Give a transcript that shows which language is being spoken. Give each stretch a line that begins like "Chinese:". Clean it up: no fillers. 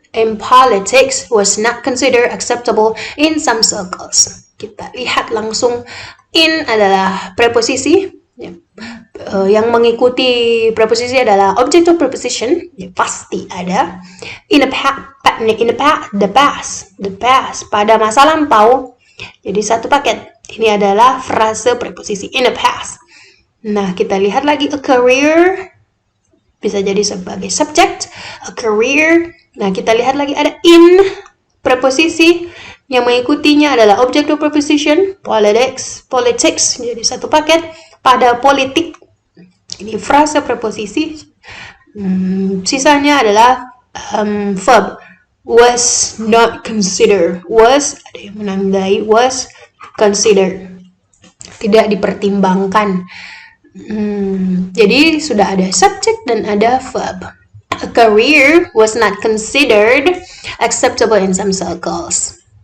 English: in politics was not considered acceptable in some circles.
Indonesian: Kita lihat langsung, in adalah preposisi, yang mengikuti preposisi adalah
English: object of preposition,
Indonesian: pasti ada.
English: In the past,
Indonesian: pada masa lampau, jadi satu paket. Ini adalah frase preposisi
English: in the past.
Indonesian: Nah, kita lihat lagi,
English: a career
Indonesian: bisa jadi sebagai subject, a career. Nah, kita lihat lagi ada in preposisi, yang mengikutinya adalah
English: object of preposition,
Indonesian: politics, jadi satu paket. Pada politik, ini frase preposisi. Sisanya adalah verb.
English: Was not considered.
Indonesian: Was, ada yang menandai
English: was considered,
Indonesian: tidak dipertimbangkan. Jadi sudah ada subject dan ada verb.
English: A career was not considered acceptable in some circles.